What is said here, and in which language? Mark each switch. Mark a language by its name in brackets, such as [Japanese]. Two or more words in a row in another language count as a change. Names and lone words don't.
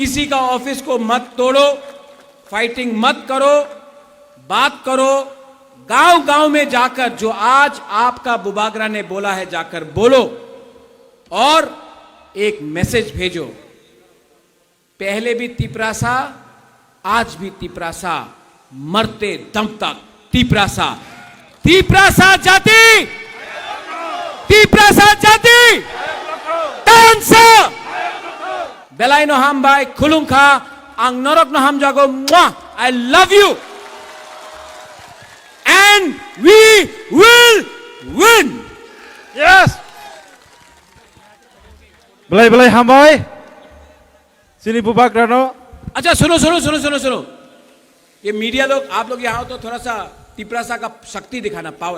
[Hindi] किसी का ऑफिस को मत तोड़ो, फाइटिंग मत करो, बात करो, गांव गांव में जाकर जो आज आपका बुबागरा ने बोला है जाकर बोलो और एक मैसेज भेजो। पहले भी तिपरासा, आज भी तिपरासा, मरते दम तक तिपरासा। तिपरासा जाति, तिपरासा जाति, [Kok Borok] tansa. Belai no ham bai khulungkha ang norok no ham jago. [English] I love you. And we will win. Yes. [Kok Borok] Belai hambai. Sini Bubagrano. [Hindi] अच्छा सुनो सुनो सुनो सुनो सुनो, ये मीडिया लोग, आप लोग यहाँ हो तो थोड़ा सा तिपरासा का शक्ति दिखाना, पावर।